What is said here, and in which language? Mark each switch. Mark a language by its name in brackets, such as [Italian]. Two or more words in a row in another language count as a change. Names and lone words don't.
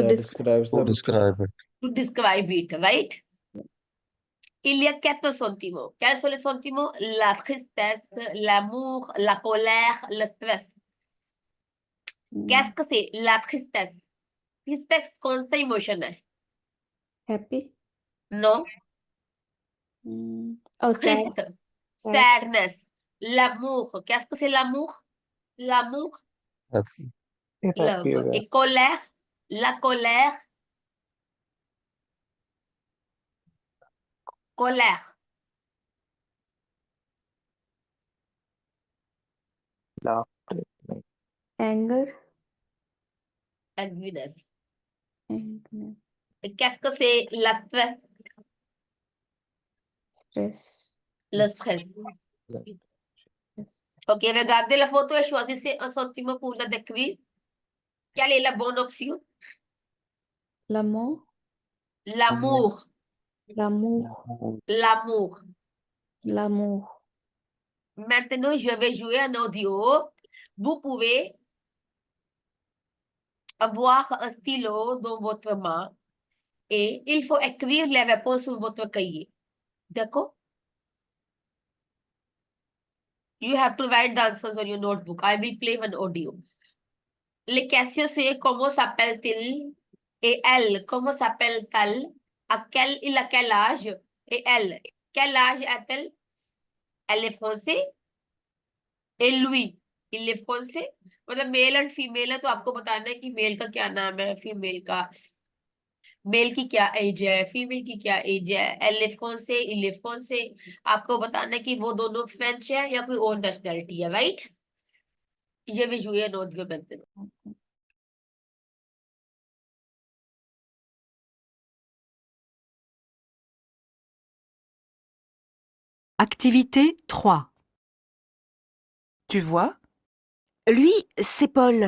[English] That describe. describes To the describe it. To describe it, right? [French] Il y a 4 sentiments. Quels sont les sentiments? La tristesse, l'amour, la colère, le stress. Qu'est-ce que c'est la tristesse? Tristesse, [Hindi] कौन सा इमोशन है? [English] Happy. [French] Non. [English] Oh, sad. [French] Triste. Sadness. L'amour. Qu'est-ce que c'est l'amour? L'amour. [English] Happy. [Hindi] happy हो [English] Love. [Hindi] गया [French] Et colère. La colère. Colère. [Hindi] laughter नहीं, [English] Anger. Angriness. Angerness. [French] Et qu'est-ce que c'est la stress? Stress. Le stress. [English] Yes. [French] Ok, regardez la photo et choisissez un sentiment pour la décrire. Quelle est la bonne option? L'amour. L'amour. L'amour. L'amour. L'amour. Maintenant, je vais jouer un audio. Vous pouvez avoir un stylo dans votre main et il faut écrire les réponses sur votre cahier. D'accord? [English] You have to write the answers on your notebook. I will play one audio. [French] Les questions c'est comment s'appelle-t-il et elle, comment s'appelle-t-elle? Il a quel âge? Et elle, quel âge a-t-elle? Elle est française? Et lui, il est français? [Hindi] मतलब [English] male and female [Hindi] है तो आपको बताना है कि मेल का क्या नाम है, फीमेल का, मेल की क्या एज है, फीमेल की क्या एज है, [French] elle est français, il est français. [Hindi] आपको बताना है कि वो दोनों फ्रेंच है या कोई और नेशनैलिटी है, राइट? ये भी [French] jouer un audio maintenant. Activité 3. Tu vois? Lui, c'est Paul.